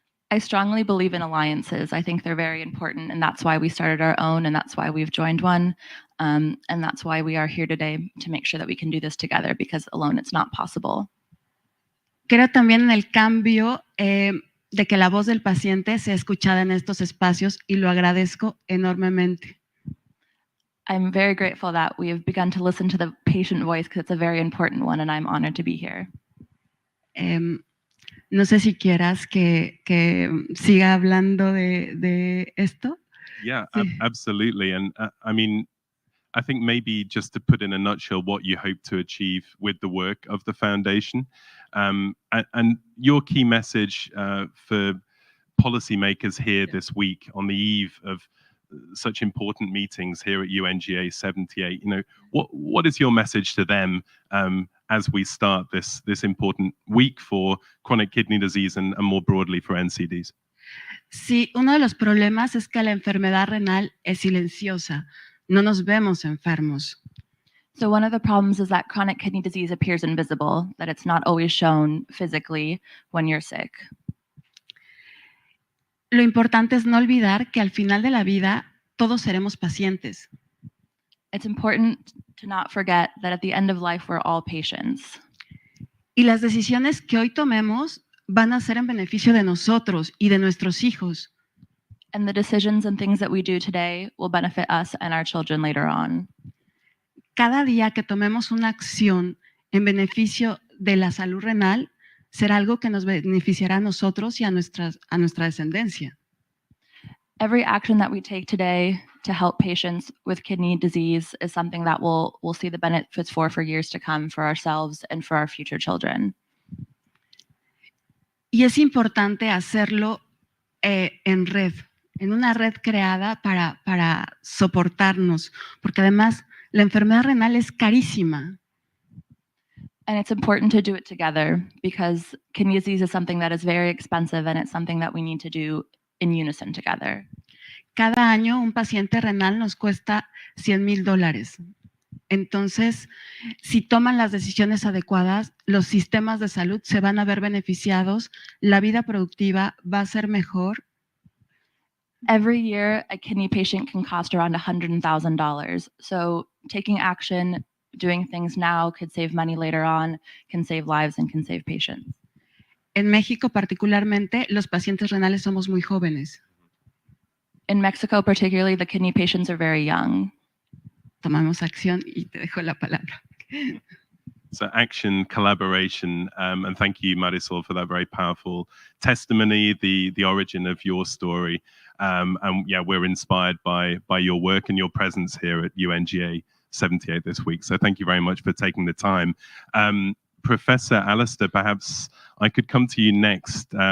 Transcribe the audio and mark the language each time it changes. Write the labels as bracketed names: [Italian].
[English] I strongly believe in alliances. I think they're very important, and that's why we started our own, and that's why we've joined one, and that's why we are here today, to make sure that we can do this together, because alone it's not possible. [Spanish] Creo también en el cambio de que la voz del paciente sea escuchada en estos espacios, y lo agradezco enormemente. [English] I'm very grateful that we have begun to listen to the patient voice, because it's a very important one, and I'm honored to be here. [Spanish] No sé si quieras que siga hablando de esto. [English] Yeah, [Spanish] Sí. [English] absolutely. And I mean, I think maybe just to put in a nutshell what you hope to achieve with the work of the foundation, and your key message for policymakers here this week on the eve of such important meetings here at UNGA 78. You know, what is your message to them as we start this important week for chronic kidney disease and more broadly for NCDs? [Spanish] Sí, uno de los problemas es que la enfermedad renal es silenciosa. No nos vemos enfermos. [English] So one of the problems is that chronic kidney disease appears invisible, that it's not always shown physically when you're sick. [Spanish] Lo importante es no olvidar que al final de la vida todos seremos pacientes. [English] It's important to not forget that at the end of life, we're all patients. [Spanish] Y las decisiones que hoy tomemos van a ser en beneficio de nosotros y de nuestros hijos. [English] And the decisions and things that we do today will benefit us and our children later on. [Spanish] Cada día que tomemos una acción en beneficio de la salud renal será algo que nos beneficiará a nosotros y a nuestra descendencia. [English] Every action that we take today to help patients with kidney disease is something that we'll see the benefits for years to come, for ourselves and for our future children. [Spanish] Y es importante hacerlo en red, en una red creada para soportarnos, porque además la enfermedad renal es carísima. [English] And it's important to do it together, because kidney disease is something that is very expensive, and it's something that we need to do in unison together. [Spanish] Cada año un paciente renal nos cuesta $100,000. Entonces, si toman las decisiones adecuadas, los sistemas de salud se van a ver beneficiados, la vida productiva va a ser mejor. [English] Every year, a kidney patient can cost around $100,000. So taking action, doing things now could save money later on, can save lives, and can save patients. [Spanish] En México, particularmente, los pacientes renales somos muy jóvenes. [English] In Mexico, particularly, the kidney patients are very young. [Spanish] Tomamos acción y te dejo la palabra. [English] So action, collaboration, and thank you, Marisol, for that very powerful testimony, the origin of your story. And yeah, we're inspired by your work and your presence here at UNGA 78 this week. So thank you very much for taking the time. Professor Alistair, perhaps I could come to you next.